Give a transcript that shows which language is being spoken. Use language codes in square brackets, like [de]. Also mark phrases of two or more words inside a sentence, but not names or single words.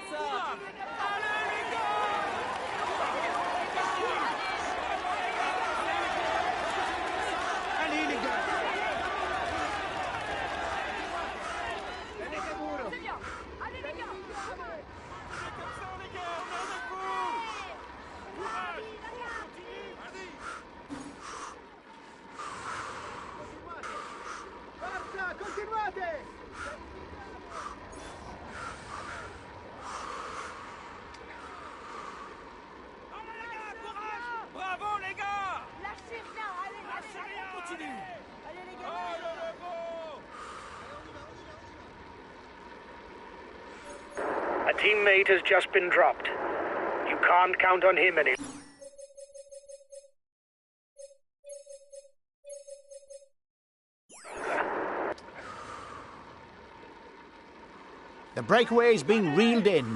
[fr] Allez les gars. C'est bien. Allez les gars. [it] Forza, continuate. [fr] Bravo les gars! Lâchez rien. Allez, Lâchez rien! continue. Allez les gars. Oh le beau! [en] A teammate has just been dropped. You can't count on him anymore. The breakaway is being reeled in.